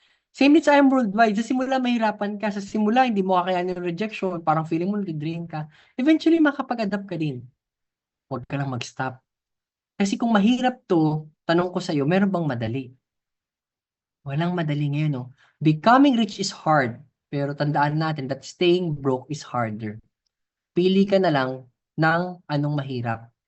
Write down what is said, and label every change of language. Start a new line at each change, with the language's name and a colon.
Filipino: Same din sa IM Worldwide. Sa simula, mahirapan ka. Sa simula, hindi mo kakayanin yung rejection. Parang feeling mo, nag-drain ka. Eventually, makapag-adapt ka din. Huwag ka lang mag-stop. Kasi kung mahirap to, tanong ko sa'yo, meron bang madali? Walang madali ngayon, no?
English: Becoming rich is hard.
Filipino: Pero tandaan natin
English: that staying broke is harder.
Filipino: Pili ka na lang ng anong mahirap.